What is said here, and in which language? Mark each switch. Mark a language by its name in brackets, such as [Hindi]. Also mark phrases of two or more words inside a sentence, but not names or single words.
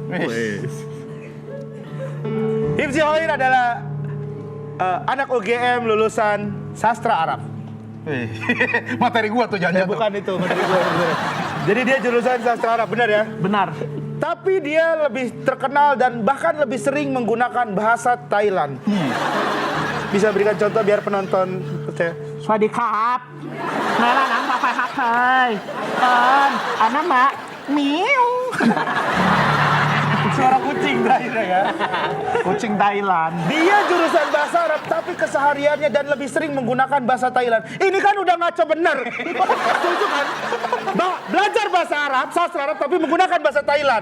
[Indonesian] Hifzi Hoir adalah anak UGM lulusan Sastra Arab. Materi gua tuh jangan. Bukan itu, materi gua. Jadi dia jurusan Sastra Arab, benar ya? Benar. Tapi dia lebih terkenal dan bahkan lebih sering menggunakan bahasa Thailand. Bisa berikan contoh biar penonton percaya. [Thai] สวัสดีครับแม่ละน้ำปลาไฟครับเธออันนั้นมะหมิว [Indonesian] Suara kucing terakhir ya. Kucing Thailand. Dia jurusan bahasa Arab tapi kesehariannya dan lebih sering menggunakan bahasa Thailand. Ini kan udah ngaco bener. Setuju kan? Belajar bahasa Arab, sastra Arab tapi menggunakan bahasa Thailand.